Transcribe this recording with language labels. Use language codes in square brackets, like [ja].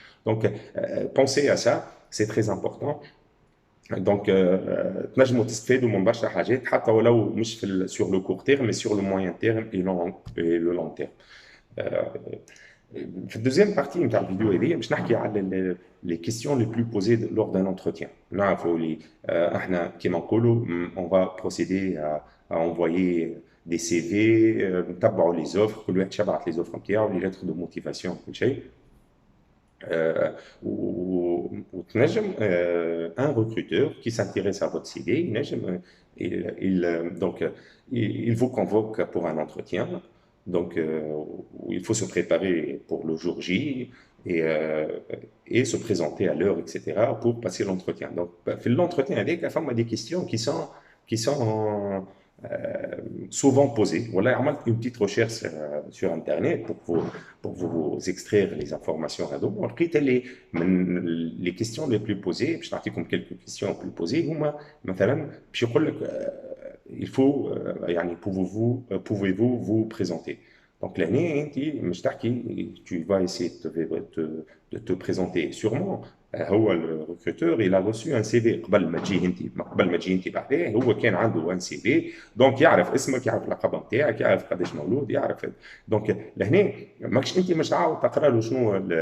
[fr] Donc pensez à ça, c'est très important. Donc [ar] تنجموا تستفادوا من برشا حاجات حتى ولو مش في [fr] sur le court terme mais sur le moyen terme et le long terme. [ar] في الدوزيام بارتي نتاع الفيديو هذه باش نحكي على [fr] les questions les plus posées lors d'un entretien. [ar] نعرفوا اللي احنا كيما نقولوا [fr] on va procéder à envoyer des CV [ar] نتبعوا [fr] les offres [ar] كل واحد يبعث [fr] les offres [ar] نتاعو [fr] les lettres de motivation [ar] كل شيء. وتنجم [fr] un recruteur qui s'intéresse à votre CV [ar] ينجم [fr] donc il vous convoque pour un entretien donc il faut se préparer pour le jour J et se présenter à l'heure etc pour passer l'entretien donc في l'entretien avec [ar] فما [fr] des questions qui sont souvent posées. Voilà, [ar] عملت [fr] une petite recherche sur internet pour vous extraire les informations [ar] هذوما لقيت اللي من [fr] les questions les plus posées [ar] باش نعطيكم [fr] quelques questions plus posées [ar] هما مثلا باش يقول لك [fr] il faut [ar] يعني [fr] pouvez-vous vous présenter. [ar] Donc l'année انت مش تحكي [fr] tu vas essayer de te présenter sûrement [ar] هو الريكروتور [fr] il a reçu un CV [ar] قبل ما تجي انت بعديه هو كان عنده ان سي في دونك يعرف اسمك يعرف اللقب نتاعك يعرف قداش مولود يعرف دونك لهنا ماكش انت مش تعاود تقرا له شنو